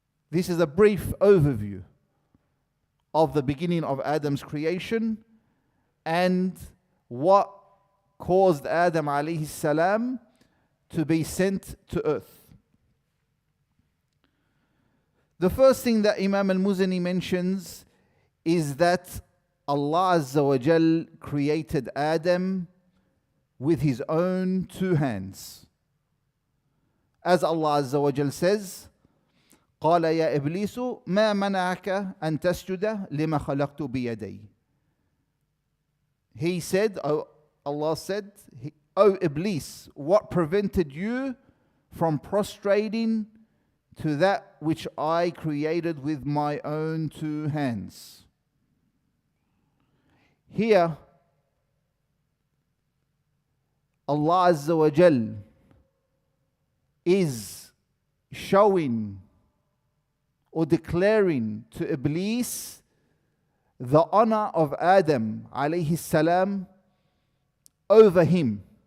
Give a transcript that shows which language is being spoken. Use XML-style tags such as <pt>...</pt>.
<en>This is a brief overview of the beginning of Adam's creation and what caused Adam alayhi salam to be sent to earth. The first thing that Imam Al-Muzani mentions is that Allah Azza wa Jal created Adam with his own two hands. As Allah Azza wa Jal says,</en> <ar>قال يا إبليس ما منعك أن تسجد لما خلقت بيدي.</ar> <en>He said, Allah said, O Iblis, what prevented you from prostrating to that which I created with my own two hands? Here, Allah Azza wa Jal is showing or declaring to Iblis the honor of Adam alayhi salam over him.</en>